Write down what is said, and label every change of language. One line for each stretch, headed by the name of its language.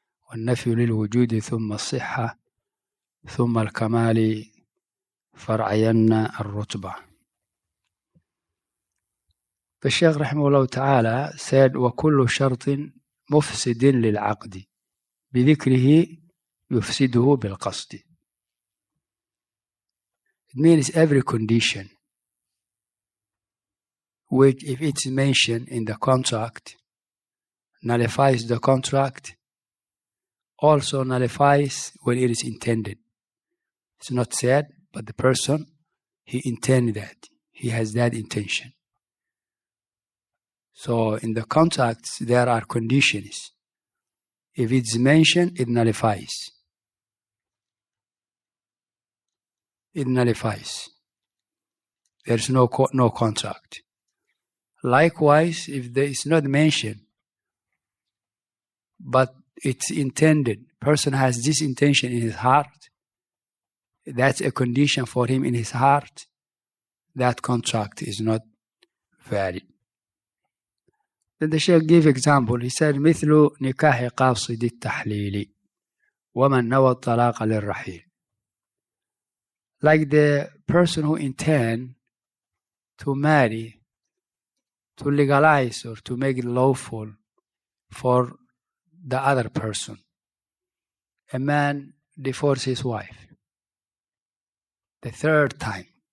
Arabic: والنفي للوجود ثم الصحة ثم الكمال فرعين الرتبة. فالشيخ رحمه الله تعالى said: وكل شرط مفسد للعقد بذكره يفسده بالقصد.
English: It means every condition which, if it's mentioned in the contract, nullifies the contract, also nullifies when it is intended. It's not said, but the person, he intended that. He has that intention. So in the contracts, there are conditions. If it's mentioned, it nullifies. It nullifies. There's no contract. Likewise, if there is not mentioned, but it's intended, person has this intention in his heart, that's a condition for him in his heart, that contract is not valid. Then the Shaykh gave example. He said,
Arabic: مثل نكاح قاصد التحليل ومن نوى الطلاق للرحيل.
English: Like the person who intend to marry, to legalize or to make it lawful for the other person. A man divorces his wife the third time.